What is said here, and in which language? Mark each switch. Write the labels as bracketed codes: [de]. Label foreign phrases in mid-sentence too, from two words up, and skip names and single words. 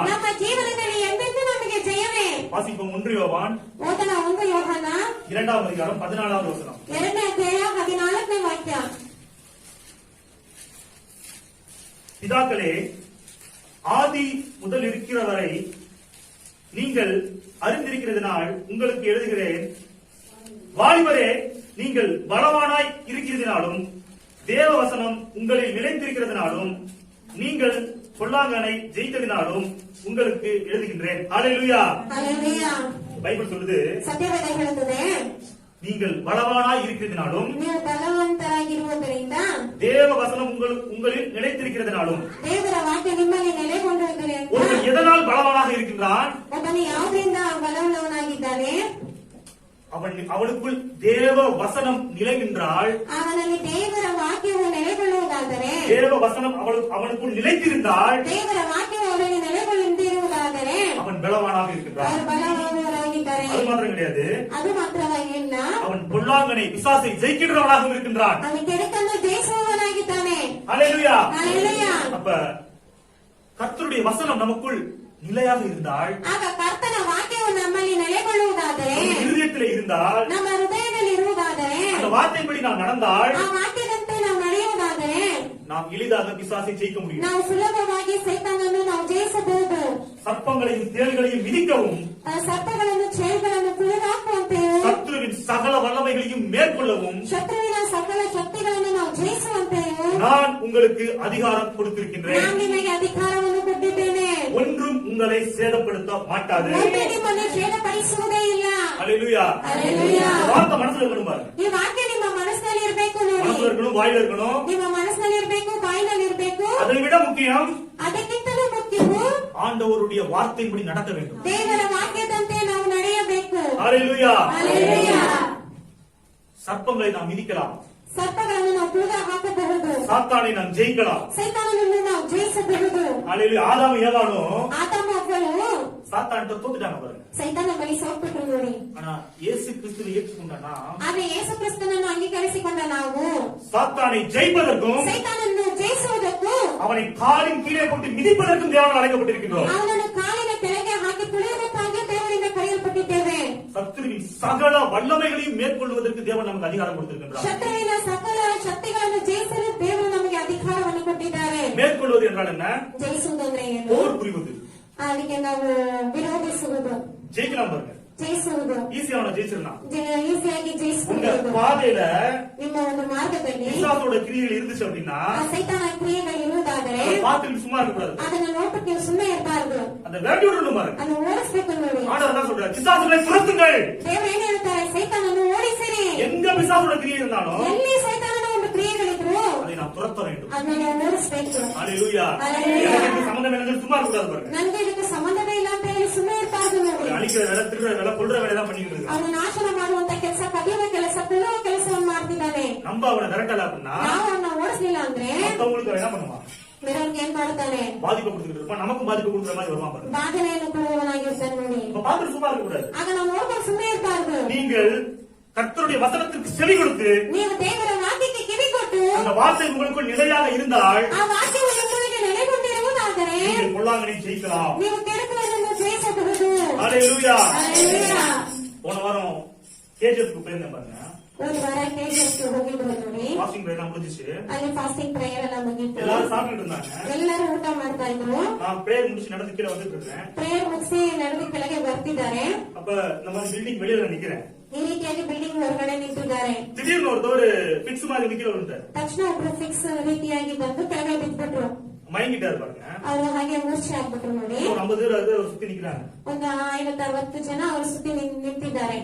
[kn] ನಮ್ಮ ಜೀವನದಲ್ಲಿ ಎಂದೆಂದೂ ನಮಗೆ ಜಯವೇ. [ta] வாசிப்போம் 1 யோவான் [kn] ಓದನ 1 ಯೋಹಾನ [ta] 2ஆம் அதிகாரம் 14வது வசனம். [kn] 2ನೇ ಅಧ್ಯಾಯ 14ನೇ ವಾಕ್ಯ. [ta] பிதாக்களே, ஆதி முதல் இருக்கிறவரை நீங்கள் அறிந்திருக்கிறதுனால் உங்களுக்கு எழுதுகிறேன். வாலிபரே, நீங்கள் பலவானாய் இருக்கிறதுனாலும் தேவ வசனம் உங்களில் நிலைத்திருக்கிறதுனாலும் நீங்கள் பொல்லாங்கனை ஜெயித்ததினாலும் உங்களுக்கு எழுதுகின்றேன். ஹalleluya. ஹalleluya. பைபிள் சொல்லுது, [kn] ಸತ್ಯವೇದ ಹೇಳುತ್ತದೆ, [ta] நீங்கள் பலவானாய் இருக்கிறதுனாலும் [kn] ನೀವು ಬಲವಂತರಾಗಿರುವುದರಿಂದ [ta] தேவ வசனம் உங்களில் நிலைத்திருக்கிறதுனாலும். [kn] ದೇವರ ವಾಕ್ಯ ನಿಮ್ಮಲ್ಲಿ ನೆಲೆಗೊಂಡಿರುವುದರಿಂದ [ta] ஒருவன் எதனால் பலவானாக இருக்கின்றான்? [kn] ಒಬ್ಬನು ಯಾವುದರಿಂದ ಬಲವುಳ್ಳವನಾಗಿದ್ದಾನೆ? [ta] அவனுக்குள் தேவ வசனம் நிலைகின்றால், [kn] ಅವನಲ್ಲಿ ದೇವರ ವಾಕ್ಯವು ನೆಲೆಗೊಳ್ಳುವುದಾದರೆ, [ta] தேவ வசனம் அவனுக்குள் நிலைத்திருந்தால், [kn] ದೇವರ ವಾಕ್ಯವು ಅವರಲ್ಲಿ ನೆಲೆಗೊಳ್ಳುವುದಾದರೆ [ta] அவன் பலவானாக இருக்கின்றான். [kn] ಅವರು ಬಲವುಳ್ಳವರಾಗಿದ್ದಾರೆ. [ta] அது மாத்திரம் கிடையாது, [kn] ಅದು ಮಾತ್ರವಾಗಿ ಇಲ್ಲ, [ta] அவன் பொல்லாங்கனை பிசாசை ஜெயிக்கின்றவனாகவும் இருக்கின்றான். [kn] ಅವನು ಕೆಡುಕನ್ನು ಜಯಿಸುವವನಾಗಿದ್ದಾನೆ. [ta] ஹalleluya. ஹalleluya. அப்ப கர்த்தருடைய வசனம் நமக்குள் நிலையாக இருந்தால், [kn] ಆಗ ಕರ್ತನ ವಾಕ್ಯವು ನಮ್ಮಲ್ಲಿ ನೆಲೆಗೊಳ್ಳುವುದಾದರೆ, [ta] நம்ம இருதயத்திலே இருந்தால், [kn] ನಮ್ಮ ಹೃದಯದಲ್ಲಿ ಇರುವುದಾದರೆ, [ta] அந்த வார்த்தைப்படி நாம் நடந்தால் [kn] ಆ ವಾಕ್ಯದಂತೆ ನಾವು ನಡೆಯುವುದಾದರೆ [ta] நாம் எளிதாக பிசாசை ஜெயிக்க முடியும். [kn] ನಾವು ಸುಲಭವಾಗಿ ಸೈತಾನನ್ನು ನಾವು ಜಯಿಸಬಹುದು. [ta] சர்ப்பங்களையும் தேள்களையும் மிதிக்கவும், [kn] ಸರ್ಪಗಳನ್ನು ಚೇಳುಗಳನ್ನು ತುಳಿದಾಕುವಂತೆಯೂ, [ta] சத்துருவின் சகல வல்லமைகளையும் மேற்கொள்ளவும் [kn] ಶತ್ರುವಿನ ಸಕಲ ಶಕ್ತಿಗಳನ್ನು ನಾವು ಜಯಿಸುವಂತೆಯೂ [ta] நான் உங்களுக்கு அதிகாரம் கொடுத்திருக்கின்றேன். [kn] ನಾನು ನಿಮಗೆ ಅಧಿಕಾರವನ್ನು ಕೊಟ್ಟಿದ್ದೇನೆ. [ta] ஒன்றும் உங்களை சேதப்படுத்த மாட்டாது. [kn] ಒಮ್ಮೆ ನಿಮ್ಮನ್ನು ಛೇದಪಡಿಸುವುದೇ ಇಲ್ಲ. [ta] ஹalleluya. ஹalleluya. வார்த்தை மனசுல இருக்கணும் பாருங்க. [kn] ಈ ವಾಕ್ಯ ನಿಮ್ಮ ಮನಸ್ಸಿನಲ್ಲಿ ಇರಬೇಕು ನೋಡಿ. [ta] மனசுல இருக்கணும், வாயில இருக்கணும். [kn] ನಿಮ್ಮ ಮನಸ್ಸಿನಲ್ಲಿ ಇರಬೇಕು, ಬಾಯಿನಲ್ಲಿ ಇರಬೇಕು. [ta] அதை விட முக்கியம் [kn] ಅದಕ್ಕಿಂತಲೂ ಮುಖ್ಯವು [ta] ஆண்டவருடைய வார்த்தையின்படி நடக்க வேண்டும். [kn] ದೇವರ ವಾಕ್ಯದಂತೆ ನಾವು ನಡೆಯಬೇಕು. [ta] ஹalleluya. ஹalleluya. சர்ப்பங்களை நாம் மிதிக்கலாம், [kn] ಸರ್ಪಗಳನ್ನು ನಾವು ತುಳಿದು ಹಾಕಬಹುದು, [ta] சாத்தானை நாம் ஜெயிக்கலாம். [kn] ಸೈತಾನನನ್ನು ನಾವು ಜಯಿಸಬಹುದು. [ta] ஹalleluya. ஆதாம் ஏவாளும் [kn] ಆತಮ ಮಕ್ಕಳು [ta] சாத்தான்கிட்ட தோத்துட்டாங்க பாருங்க. [kn] ಸೈತಾನ ಬಳಿ ಸೋತ್ಬಿಟ್ರು ನೋಡಿ. [ta] ஆனா இயேசು கிறிஸ்துவை ஏற்றுக்கொண்டனா [kn] ಆದ್ರೆ ಯೇಸು ಕ್ರಿಸ್ತನನ್ನು ಅಂಗೀಕರಿಸಿಕೊಂಡ ನಾವು [ta] சாத்தானை ஜெயிப்பதற்கும் [kn] ಸೈತಾನನ್ನು ಜಯಿಸುವುದಕ್ಕೂ [ta] அவனை காலின் கீழே போட்டு மிதிப்பதற்கும் தேவனால் அழைக்கப்பட்டிருக்கின்றோம். [kn] ಅವನನ್ನು ಕಾಲಿನ ಕೆಳಗೆ ಹಾಕಿ ತುಳಿಯುವುದಕ್ಕಾಗಿ ದೇವರಿಂದ ಕರೆಯಲ್ಪಟ್ಟಿದ್ದೇವೆ. [ta] சத்துருவின் சகல வல்லமைகளையும் மேற்கொள்வதற்கு தேவன் நமக்கு அதிகாரம் கொடுத்திருக்கின்றார். [kn] ಶತ್ರುವಿನ ಸಕಲ ಶಕ್ತಿಗಳನ್ನು ಜಯಿಸಲು ದೇವರು ನಮಗೆ ಅಧಿಕಾರವನ್ನು ಕೊಟ್ಟಿದ್ದಾರೆ. [ta] மேற்கொள்வது என்றால் என்ன? [kn] ಜಯಿಸುವುದಂದ್ರೆ ಏನು? [ta] போர் புரிவது. [kn] ಅದಕ್ಕೆ ನಾವು ವಿರೋಧಿಸುವುದು, [ta] ஜெயிக்கலாம் பாருங்க. [kn] ಜಯಿಸುವುದು, [ta] ஈஸியான ஜெயிச்சிடலாம். [kn] ಈಸಿಯಾಗಿ [ta] உங்க [kn] ಜಯಿಸುವುದು. [ta] பாதையில [kn] ನಿಮ್ಮ ಒಂದು ಮಾರ್ಗದಲ್ಲಿ [ta] பிசாசோட கிரியைகள் இருந்துச்சு அப்படின்னா [kn] ಆ ಸೈತಾನ ಕ್ರಿಯೆಗಳು ಇರುವುದಾದರೆ [ta] அதை பார்த்துட்டு சும்மா இருக்க கூடாது. [kn] ಅದನ್ನ ನೋಡ್ಬಿಟ್ಟು ನೀವು ಸುಮ್ಮನೆ ಇರಬಾರ್ದು, [ta] அந்த வேண்டி விடணும் பாருங்க. [kn] ಅದನ್ನ ಓಡಿಸ್ಬೇಕು ನೋಡಿ. [ta] ஆண்டவர் என்ன சொல்றாரு? பிசாசுகளை துரத்துங்கள். [kn] ದೇವರು ಏನ್ ಹೇಳ್ತಾರೆ? ಸೈತಾನನ್ನು ಓಡಿಸಿರಿ. [ta] எங்க பிசாசோட கிரியை இருந்தாலும் [kn] ಎಲ್ಲಿ ಸೈತಾನನ ಒಂದು ಕ್ರಿಯೆಗಳಿದ್ರು [ta] அதை நாம் துரத்த வேண்டும். [kn] ಅದನ್ನ ನಾವು ಓಡಿಸ್ಬೇಕು. [ta] ஹalleluya. ஹalleluya. எனக்கு சம்பந்தம் இல்லைன்னு சும்மா இருக்க கூடாது பாருங்க. [kn] ನನ್ಗೆ ಇದಕ್ಕೆ ಸಂಬಂಧವೇ ಇಲ್ಲ ಅಂತ ಹೇಳಿ ಸುಮ್ಮನೆ ಇರಬಾರ್ದು ನೋಡಿ. [ta] அழிக்கிற வேலை, திருடுற வேலை, கொல்ற வேலை தான் பண்ணிட்டு இருக்காங்க. [kn] ಅವನು ನಾಶನ ಮಾಡುವಂತ ಕೆಲಸ, ಕದಿಯುವ ಕೆಲಸ, ಕೊಳ್ಳುವ ಕೆಲಸವನ್ನು ಮಾಡ್ತಿದ್ದಾನೆ. [ta] நம்ம ಅವனை விரட்டல அப்படின்னா [kn] ನಾವು ಅವನ್ನ ಓಡಿಸ್ಲಿಲ್ಲ ಅಂದ್ರೆ [ta] மத்தவங்களுக்கு என்ன பண்ணுவான்? [kn] ಬೇರೆಯವ್ರಿಗೆ ಏನ್ ಮಾಡ್ತಾನೆ? [ta] பாதிப்பு கொடுத்துட்டு இருப்பான். நமக்கும் பாதிப்பு கொடுக்குற மாதிரி வருவான் பாருங்க. [kn] ಬಾಧನೆಯನ್ನು ಕೊಡುವವನಾಗಿರ್ತಾನೆ ನೋಡಿ. [ta] இப்ப பார்த்துட்டு சும்மா இருக்க கூடாது. [kn] ಆಗ ನಾವು ನೋಡ್ಕೊಂಡು ಸುಮ್ಮನೆ ಇರಬಾರ್ದು. [ta] நீங்கள் கர்த்தருடைய வசனத்திற்கு செவி கொடுத்து [kn] ನೀವು ದೇವರ ವಾಕ್ಯಕ್ಕೆ ಕಿವಿ ಕೊಟ್ಟು [ta] அந்த வார்த்தை உங்களுக்குள் நிலையாக இருந்தால் [kn] ಆ ವಾಕ್ಯವು ನಿಮ್ಮೊಳಗೆ ನೆಲೆಗೊಂಡಿರುವುದಾದರೆ [ta] நீங்கள் பொல்லாங்கனை ஜெயிக்கலாம். [kn] ನೀವು ಕೆಡುಕುಗಳನ್ನು ಜಯಿಸಬಹುದು. [ta] ஹalleluya. [kn] ಹಲ್ಲೆಲೂಯಾ. [ta] போன வாரம் கேஜிஎஃப்க்கு போயிருந்தேன் பாருங்க. [kn] ಒಂದು ವಾರ KGF ಹೋಗಿದ್ರು ನೋಡಿ. [en] washing prayer [ta] எல்லாம் முடிஞ்சிச்சு. [kn] ಅಲ್ಲಿ [en] fasting prayer [kn] ಎಲ್ಲ ಮುಗಿತು. [ta] எல்லாரும் சாப்பிட்டுட்டு இருந்தாங்க. [kn] ಎಲ್ಲರೂ ಊಟ ಮಾಡ್ತಾ ಇದ್ರು. [ta] நான் பிரேயர் முடிச்சு நடந்து கீழே வந்துட்டு இருக்கேன். [kn] ಪ್ರೇಯರ್ ಮುಗಿಸಿ ನಡೆದು ಕೆಳಗೆ ಬರ್ತಿದ್ದಾರೆ. [ta] அப்ப நம்ம பில்டிங் வெளியில நிக்கிறேன். [kn] ಈ ರೀತಿಯಾಗಿ ಬಿಲ್ಡಿಂಗ್ ಹೊರಗಡೆ ನಿಂತಿದ್ದಾರೆ. [ta] திடீர்னு ஒருத்தர் பிக்ஸ் மாதிரி நிக்கிறவரு [kn] ತಕ್ಷಣ ಒಬ್ರು ಫಿಕ್ಸ್ ರೀತಿಯಾಗಿ ಬಂದು ಕೆಳಗೆ ಬಿದ್ಬಿಟ್ರು. [ta] மயங்கிட்டாரு பாருங்க. [kn] ಅವರು ಹಾಗೆ ಮೂರ್ಛೆ ಆಗ್ಬಿಟ್ರು ನೋಡಿ. [ta] ஒரு 50 பேர் அதை சுத்தி நிக்கிறாங்க. [kn] ಒಂದು 50-60 ಜನ ಅವರು ಸುತ್ತಿ ನಿಂತಿದ್ದಾರೆ.